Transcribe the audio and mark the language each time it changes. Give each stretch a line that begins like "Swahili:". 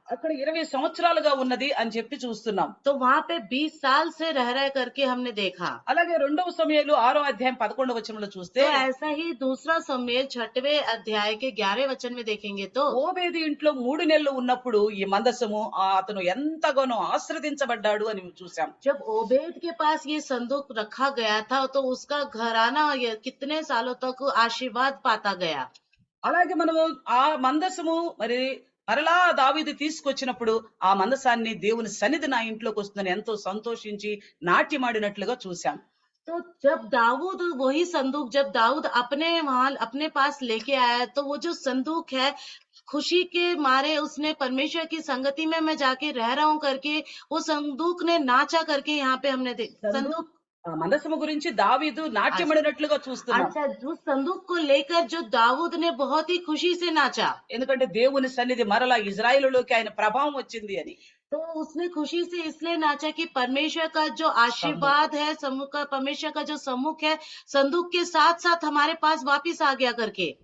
Telugu: అక్కడ 20 సంవత్సరాలుగా ఉన్నది అని చెప్పి చూస్తున్నాం.
Hindi: तो वहां पे 20 साल से रह करके हमने देखा।
Telugu: అలాగే 2వ సమూయేలు 6వ అధ్యాయం 11వ వచనంలో చూస్తే
Hindi: तो ऐसा ही दूसरा शमूएल 6वें अध्याय के 11वें वचन में देखेंगे तो
Telugu: ఓబేదు ఇంట్లో 3 నెలలు ఉన్నప్పుడు ఈ మందసము అతను ఎంతగానో ఆశ్రదించబడ్డాడు అని చూసాం.
Hindi: जब ओबेद के पास ये संदूक रखा गया था तो उसका घराना कितने सालों तक आशीर्वाद पाता गया।
Telugu: అలాగే మనము ఆ మందసము మరి మరలా దావీదు తీసుకొచ్చినప్పుడు ఆ మందసాన్ని దేవుని సన్నిధి నా ఇంట్లోకి వస్తుందని ఎంతో సంతోషించి నాట్యమాడినట్లుగా చూసాం.
Hindi: तो जब दाऊद वही संदूक जब दाऊद अपने वहां अपने पास लेके आया तो वो जो संदूक है खुशी के मारे उसने परमेश्वर की संगति में मैं जाके रह रहा हूँ करके वो संदूक ने नाचा करके यहाँ पे हमने संदूक
Telugu: ఆ మందసము గురించి దావీదు నాట్యమాడినట్లుగా చూస్తున్నాం.
Hindi: अच्छा उस संदूक को लेकर जो दाऊद ने बहुत ही खुशी से नाचा
Telugu: ఎందుకంటే దేవుని సన్నిధి మరలా ఇజ్రాయేలులోకి ఆయన ప్రభావం వచ్చింది అని.
Hindi: तो उसने खुशी से इसलिए नाचा कि परमेश्वर का जो आशीर्वाद है समूह का परमेश्वर का जो सम्मुख है संदूक के साथ साथ हमारे पास वापिस आ गया करके।